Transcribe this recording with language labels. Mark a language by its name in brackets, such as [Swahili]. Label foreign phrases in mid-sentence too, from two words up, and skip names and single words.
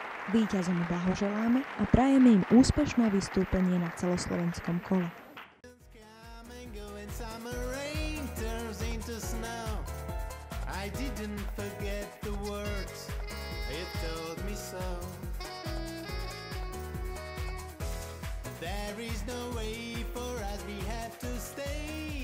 [Slovak] Víťazom blahoželáme a prajeme im úspešné vystúpenie na celoslovenskom kole. [English] I didn't forget the words, it told me so. There is no way for us, we have to stay